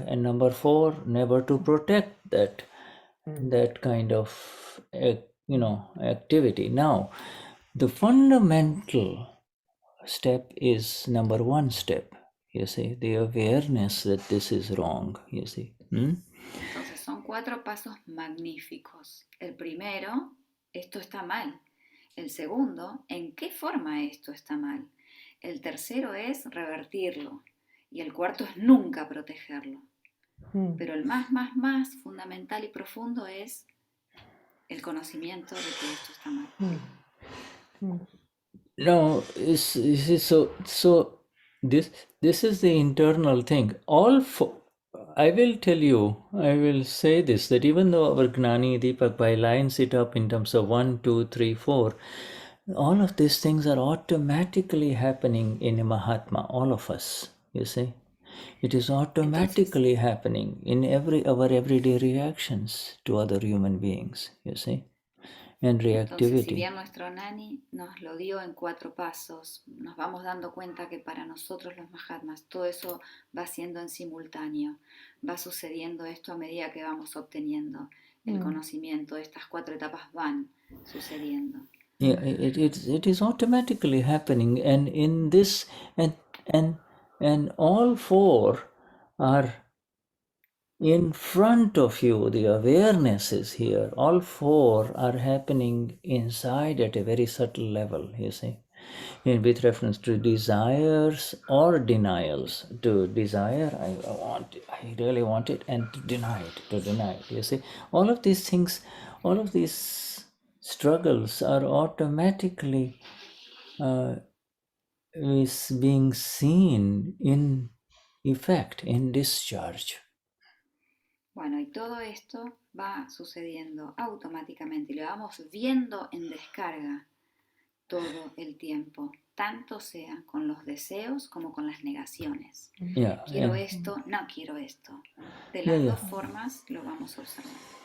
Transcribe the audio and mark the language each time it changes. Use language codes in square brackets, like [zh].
[en] And number 4, never to protect that kind of, activity. Now, the fundamental step is number 1 step, you see, the awareness that this is wrong, you see. [es] Entonces son 4 pasos magníficos. El primero, esto está mal. El segundo, ¿en qué forma esto está mal? El tercero es revertirlo. Y el cuarto es nunca protegerlo. Pero el más fundamental y profundo es el conocimiento de que esto está mal. [en] No, so this is the internal thing. I will say this, that even though our Gnani Deepak Bhai lines it up in terms of 1, 2, 3, 4, all of these things are automatically happening in a Mahatma, all of us, you see. It is automatically happening in our everyday reactions to other human beings, you see. And reactivity. [es] Entonces, si bien nuestro Gnani nos lo dio en 4 pasos, nos vamos dando cuenta que para nosotros los Mahatmas todo eso va siendo en simultáneo, va sucediendo esto a medida que vamos obteniendo el conocimiento, estas 4 etapas van sucediendo. [en] Yeah, it is automatically happening, and in this and all 4 are in front of you. The awareness is here. All 4 are happening inside at a very subtle level, you see, with reference to desires or denials. To desire, I really want it, and to deny it, you see. All of these things, all of these struggles are automatically is being seen in effect, in discharge. [es] Bueno, y todo esto va sucediendo automáticamente y lo vamos viendo en descarga todo el tiempo, tanto sea con los deseos como con las negaciones. Quiero esto, no quiero esto. De las 2 formas lo vamos observando.